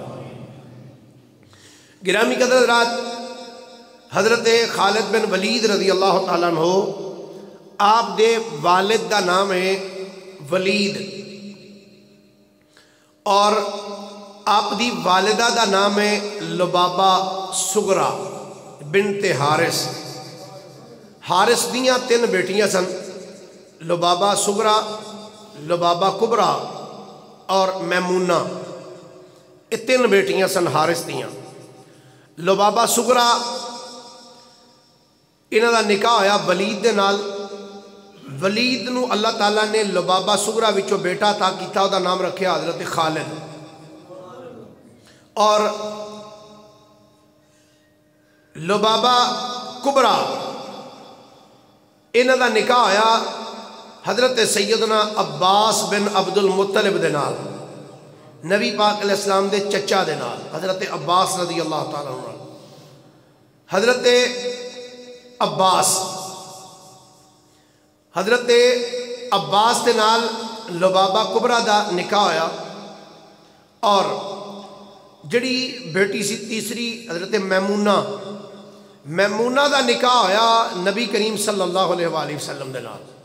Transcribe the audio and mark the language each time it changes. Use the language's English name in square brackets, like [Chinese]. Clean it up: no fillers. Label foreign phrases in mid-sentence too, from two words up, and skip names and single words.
[Punjabi] گرامی قدر حضرات، حضرت خالد بن ولید رضی اللہ تعالیٰ عنہ آپ دے والد دا نام ہے ولید اور آپ دی والدہ دا نام ہے لبابہ سغرا بنت حارث۔ حارث دیاں 3 بیٹیاں سن، لبابہ سغرا، لبابہ کبرا اور میمونہ۔ یہ 3 بیٹیاں سن حارث دیاں۔ لبابہ سغرا انہاں دا نکاح ہویا ولید دے نال۔ ولید نو اللہ تعالیٰ نے لبابہ سغرا وچوں بیٹا عطا کیتا، او دا نام رکھیا حضرت خالد۔ اور لبابہ کبرا انہاں دا نکاح ہویا حضرت سیدنا عباس بن عبد المطلب دے نال، نبی پاک علیہ السلام دے چچا دے نال، حضرت عباس رضی اللہ تعالیٰ عنہ۔ حضرت عباس دے نال لبابہ کبرا دا نکاح ہویا اور جڑی بیٹی سی تیسری حضرت میمونہ دا نکاح ہویا نبی کریم صلی اللہ علیہ وآلہ وسلم دے نال۔